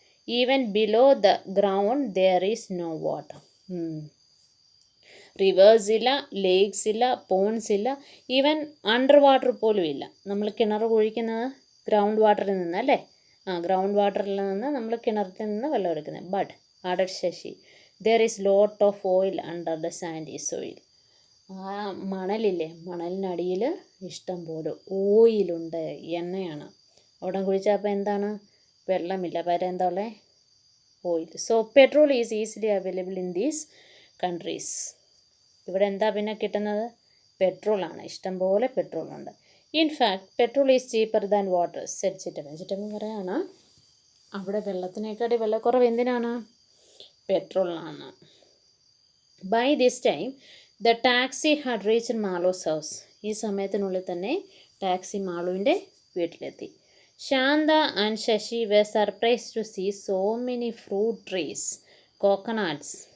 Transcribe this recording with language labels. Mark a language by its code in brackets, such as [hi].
[en] Even below the ground there is no water. [ml] Reverse ഇല്ല, lakes ഇല്ല, Ponce ഇല്ല, even under water പോലും ഇല്ല. നമ്മൾ കിണർ കുഴിക്കുന്നത് ഗ്രൗണ്ട് വാട്ടറിൽ നിന്ന് അല്ലേ? ഗ്രൗണ്ട് വാട്ടറിൽ നിന്ന് നമ്മൾ കിണറിൽ നിന്ന് വെള്ളം എടുക്കുന്നത്. [en] But added Shashi, there is lot of oil under the sandy soil. [ml] ആ മണലില്ലേ, മണലിനടിയിൽ ഇഷ്ടം പോലെ ഓയിലുണ്ട്, എണ്ണയാണ്. അവിടെ കുഴിച്ചപ്പോൾ എന്താണ്? വെള്ളമില്ല, പകരം എന്താ ഉള്ളത്? Oil. [en] So petrol is easily available in these countries. [ml] ഇവിടെ എന്താ പിന്നെ കിട്ടുന്നത്? പെട്രോളാണ്. ഇഷ്ടംപോലെ പെട്രോളുണ്ട്. [en] In fact petrol is cheaper than water, said Chittappan. [ml] ചിറ്റപ്പൻ പറയാണ്, അവിടെ വെള്ളത്തിനേക്കാട്ടി വിലക്കുറവ് എന്തിനാണ്? പെട്രോളിനാണ്. [en] By this time the taxi had reached Malu's house. [ml] ഈ സമയത്തിനുള്ളിൽ തന്നെ ടാക്സി മാളുവിൻ്റെ വീട്ടിലെത്തി. [en] Shanta and Shashi were surprised to see so many fruit trees, coconuts.